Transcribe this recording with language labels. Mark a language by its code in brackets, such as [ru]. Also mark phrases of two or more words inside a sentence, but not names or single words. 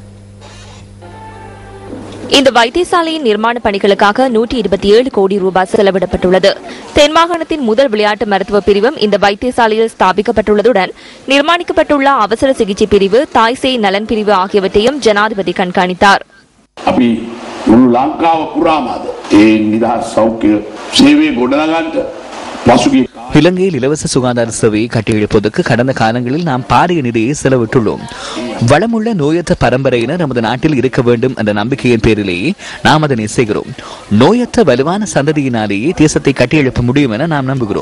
[ta] இந்த வைத்தியசாலையின் நிர்மாண பணிகளுக்காக 127 கோடி ரூபாய் செலவிடப்பட்டுள்ளது. தென் மாகாணத்தின் முதல் விளையாட்டு மருத்துவ பிரிவும் இந்த வைத்தியசாலையில் ஸ்தாபிக்கப்பட்டுள்ளதுடன் நிர்மாணிக்கப்பட்டுள்ள அவசர சிகிச்சை பிரிவு, தாய் சேய் நலன் பிரிவு ஆகியவற்றையும் ஜனாதிபதி கண்காணித்தார். [si] මුළු ලංකාව පුරාම ඒ නිදහස් සෞඛ්‍ය සේවය ගොඩනගන්න [ta] இலங்கையில் இலவச சுகாதார சேவையை கட்டியெழுப்பதற்கு கடந்த காலங்களில் நாம் பாரிய நிதியை செலவிட்டுள்ளோம். வளமுள்ள நோயற்ற பரம்பரையினர் நமது நாட்டில் இருக்க வேண்டும் என்ற நம்பிக்கையின் பேரிலேயே நாம் அதனை செய்கிறோம். நோயற்ற வலுவான சந்ததியினாலேயே தேசத்தை கட்டியெழுப்ப முடியும் என நாம் நம்புகிறோம்.